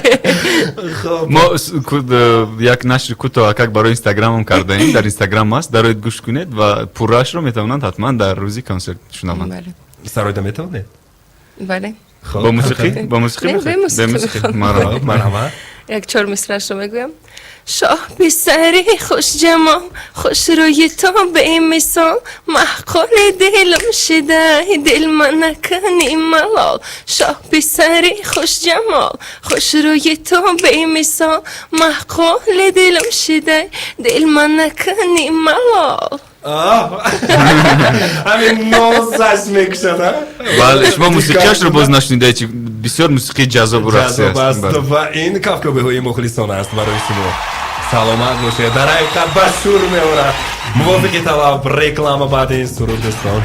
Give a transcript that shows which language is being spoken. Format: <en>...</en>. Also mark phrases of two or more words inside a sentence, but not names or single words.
<tg>мо як нашри кӯтоҳ</tg> <ru>как барои</ru> <tg>инстаграмам кардаем, дар инстаграм аст, дароед гӯш кунед ва пурраашро метавонанд ҳатман дар рӯзи консерт шунаванд. сароида метавонед? бале. бо мусиқӣ? бо мусиқӣ? марҳамат. як 4 мисраашро мегӯям.</tg> <fa>شاه پسری خوش جمال خوش روی تو به مثال محقول دلم شده دل من نکنی ملال شاه پسری خوش جمال خوش روی تو به مثال محقول دلم شده دل من نکنی ملال</fa> <tg>ҳамин нозаш мекушад. бале, шумо мусиқиашро боз нашунидед, чи бисёр мусиқии ҷаззобу рақсӣ аст. ва ин кавкабиҳои мухлисон аст барои шумо. саломат бошед. Дар ҳақиқат ба шур меорад. мувофиқи талаб реклама баъди ин суруд дӯстон.</tg>